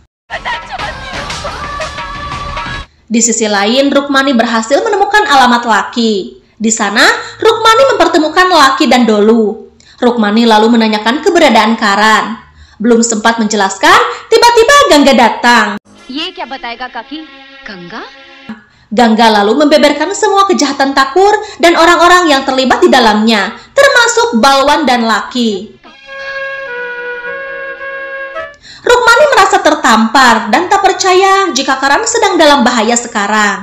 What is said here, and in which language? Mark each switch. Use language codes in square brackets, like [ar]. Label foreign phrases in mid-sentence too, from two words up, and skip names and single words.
[id] Di sisi lain, Rukmani berhasil menemukan alamat Laki. Di sana, Rukmani mempertemukan Laki dan Dolu. Rukmani lalu menanyakan keberadaan Karan. Belum sempat menjelaskan, tiba-tiba Gangga datang. [hi] ये क्या बताएगा काकी? गंगा? [id] Gangga lalu membeberkan semua kejahatan Thakur dan orang-orang yang terlibat di dalamnya, termasuk Balwan dan Laki. Rukmani merasa tertampar dan tak percaya jika Karan sedang dalam bahaya sekarang.